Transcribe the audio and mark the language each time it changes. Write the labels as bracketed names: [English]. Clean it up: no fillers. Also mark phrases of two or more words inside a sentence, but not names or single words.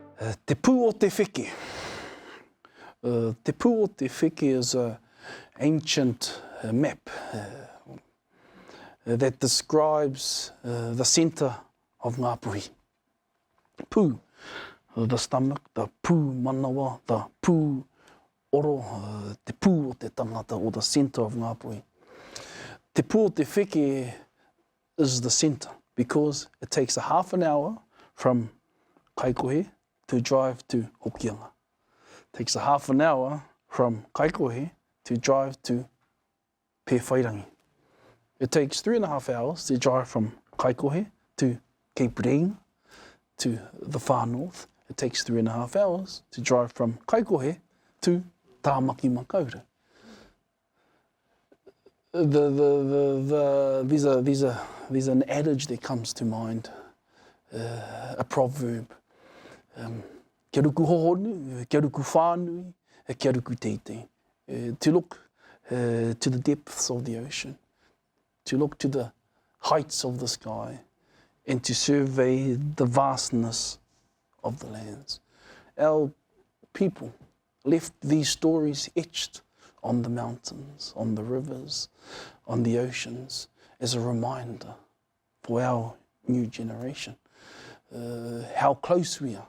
[English] Te pū o te whiki. Te pū o te whiki is an ancient map that describes the centre of Ngāpuhi. Pū, the stomach, the [Māori] pū manawa, the pū oro, te pū o te tangata, [English] or the centre of Ngāpuhi. Te pū o te whiki is the centre because it takes a half an hour from Kaikohe to drive to Hokianga. It takes a half an hour from Kaikohe to drive to Pewhairangi. It takes 3.5 hours to drive from Kaikohe to Cape Reinga, to the far north. It takes 3.5 hours to drive from Kaikohe to Tāmaki Makaurau. There's an adage that comes to mind, a proverb. [Māori] Kia ruku hohonu, kia ruku whānui, kia ruku teitei. [English] To look to the depths of the ocean, to look to the heights of the sky, and to survey the vastness of the lands. Our people left these stories etched on the mountains, on the rivers, on the oceans, as a reminder for our new generation, how close we are.